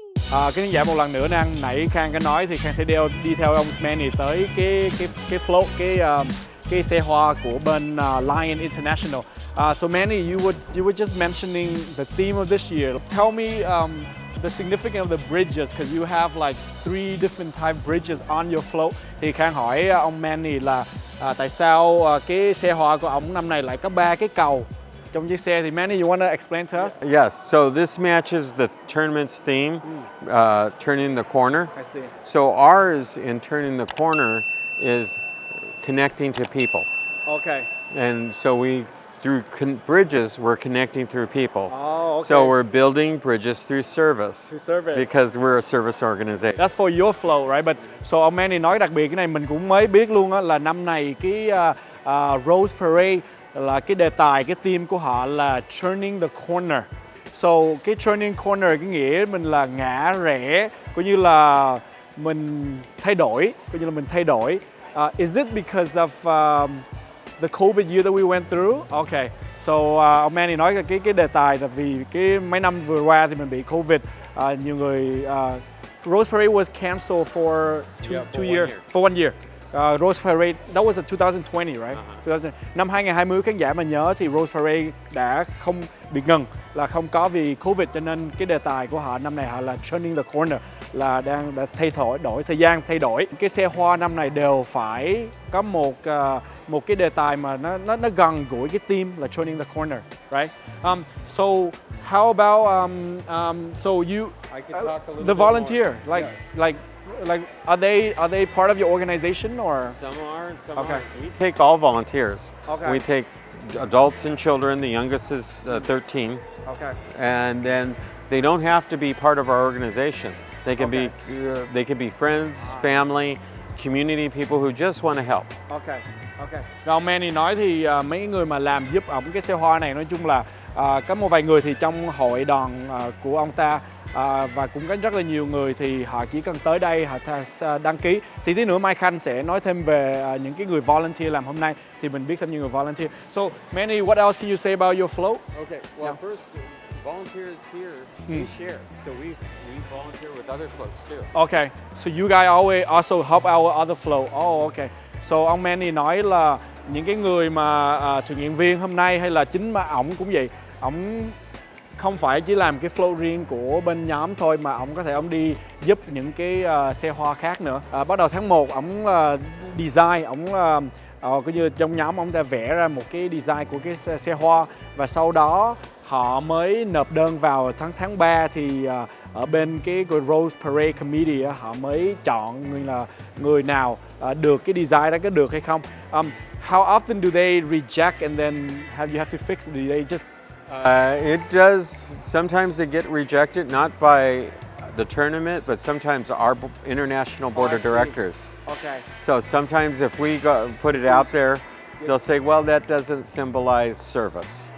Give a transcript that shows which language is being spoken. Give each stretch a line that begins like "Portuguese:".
Vietnamese: Cái khán giả một lần nữa nãy Khang có nói thì Khang sẽ đi theo ông Manny tới cái float cái xe hoa của bên Lion International.
English: So Manny, you were just mentioning the theme of this year. Tell me the significance of the bridges, because you have like 3 different type bridges on your float.
Vietnamese: Thì Khang hỏi ông Manny là tại sao cái xe hoa của ông năm nay lại có 3 cái cầu trong chiếc xe. Thì
English: Manny, you want to explain to us? Yes, so this matches the tournament's theme, turning the corner. I see. So ours in turning the corner is connecting to people. Okay. And so through bridges, we're connecting through people. Oh, okay. So we're building bridges through service. Through service. Because we're a service organization. That's for your flow, right? But so
Vietnamese: ông Manny nói đặc biệt cái này mình cũng mới biết luôn á, là năm này cái Rose Parade là cái đề tài, cái theme của họ là
English: turning the corner.
Vietnamese: So cái
English: turning corner
Vietnamese: cái nghĩa mình là ngã rẽ, coi như là mình thay đổi, coi như là mình thay đổi.
English: Is it because of the COVID year that we went through? Okay.
Vietnamese: So ông Manny nói cái đề tài là vì cái mấy năm vừa qua thì mình bị COVID, nhiều người
English: Rose Parade was canceled for two years, for 1 year. Rose Parade, that was in 2020, right?
Vietnamese: Năm 2020 khán giả mà nhớ thì Rose Parade đã không bị ngừng, là không có vì Covid, cho nên cái đề tài của họ năm nay họ là
English: turning the corner,
Vietnamese: là đã đổi thời gian, thay đổi. Cái xe hoa năm này đều phải có một cái đề tài mà nó gần gũi cái theme là
English: turning the corner, right? So how about so you I could talk a little the bit volunteer more. like are they part of your organization or? Some are and some Okay. aren't. We take all volunteers. Okay. We take adults and children. The youngest is 13. Okay. And then they don't have to be part of our organization. They can be friends, family, community people who just want to help. Okay.
Vietnamese: Rồi ông Manny nói thì mấy người mà làm giúp ổng cái xe hoa này nói chung là có một vài người thì trong hội đoàn của ông ta, và cũng có rất là nhiều người thì họ chỉ cần tới đây họ đăng ký. Thì tí nữa Mai Khanh sẽ nói thêm về những cái người volunteer làm hôm nay, thì mình biết thêm nhiều người volunteer.
English: So Manny, what else can you say about your float? Okay. Well, first, volunteers here we share, so we volunteer with other floats too. Okay. So you guys always also help our other float. Oh, okay.
Vietnamese: So ông Manny nói là những cái người mà thử nghiệm viên hôm nay hay là chính mà ổng cũng vậy, ổng không phải chỉ làm cái flow riêng của bên nhóm thôi mà ổng có thể ổng đi giúp những cái xe hoa khác nữa. Bắt đầu tháng 1 ổng design, ổng coi như trong nhóm ổng đã vẽ ra một cái design của cái xe hoa, và sau đó họ mới nộp đơn vào tháng 3 thì ở bên cái Rose Parade Committee họ mới chọn người nào được cái design đó có được hay không.
English: How often do they reject and then you have to fix? Do they just It does. Sometimes they get rejected, not by the tournament, but sometimes our international board of directors. Okay. So sometimes if we put it out there, they'll say, well, that doesn't symbolize service.